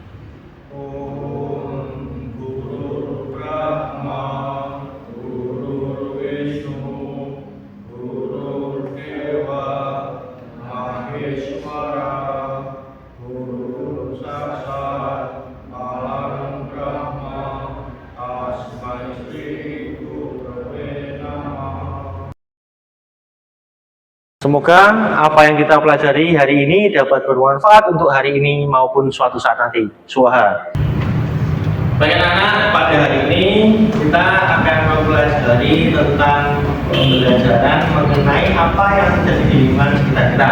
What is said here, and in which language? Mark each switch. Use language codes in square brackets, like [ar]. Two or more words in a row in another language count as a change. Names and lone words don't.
[sa] ॐ गुरु ब्रह्मा, गुरु विष्णु, गुरु देव, महेश्वर, गुरु साक्षात्, अलम् ब्रह्म, तस्मै श्री गुरवे नमः. [id] Semoga apa yang kita pelajari hari ini dapat bermanfaat untuk hari ini maupun suatu saat nanti. Swaha. Baik anak-anak, pada hari ini kita akan mempelajari tentang pembelajaran mengenai apa yang terjadi di lingkungan sekitar kita.